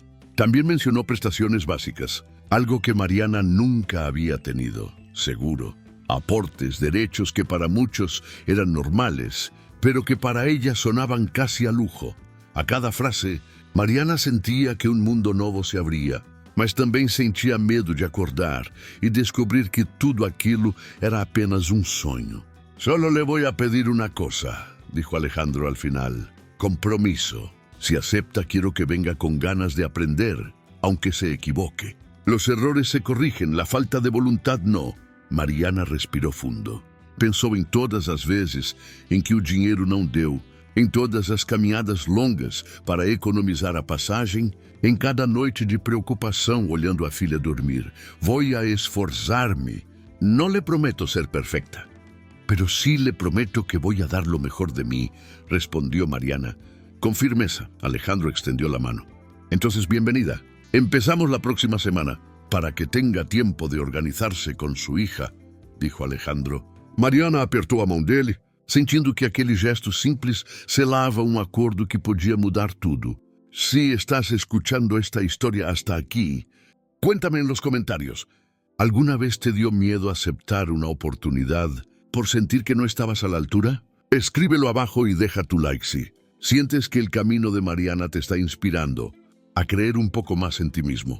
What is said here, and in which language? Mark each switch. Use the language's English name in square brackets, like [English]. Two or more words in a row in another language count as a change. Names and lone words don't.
[Spanish] También mencionó prestaciones básicas, algo que Mariana nunca había tenido, seguro, aportes, derechos que para muchos eran normales, pero que para ella sonaban casi a lujo. [Portuguese] A cada frase, Mariana sentía que un mundo novo se abría, mas também sentia medo de acordar e descobrir que tudo aquilo era apenas um sonho. [Spanish] «Solo le voy a pedir una cosa», dijo Alejandro al final. «Compromiso. Si acepta, quiero que venga con ganas de aprender, aunque se equivoque. Los errores se corrigen, la falta de voluntad no». [Portuguese] Mariana respirou fundo. Pensou em todas as vezes em que o dinheiro não deu, em todas as caminhadas longas para economizar a passagem, em cada noite de preocupação olhando a filha dormir. [Spanish] «Voy a esforzar-me. No le prometo ser perfecta, pero sí le prometo que voy a dar lo mejor de mí», respondió Mariana. Con firmeza, Alejandro extendió la mano. «Entonces, bienvenida. Empezamos la próxima semana, para que tenga tiempo de organizarse con su hija», dijo Alejandro. [Portuguese] Mariana apertou a mão dele, sentindo que aquele gesto simples selava um acordo que podia mudar tudo. [Spanish] Si estás escuchando esta historia hasta aquí, cuéntame en los comentarios. ¿Alguna vez te dio miedo aceptar una oportunidad por sentir que no estabas a la altura? Escríbelo abajo y deja tu like si sientes que el camino de Mariana te está inspirando a creer un poco más en ti mismo.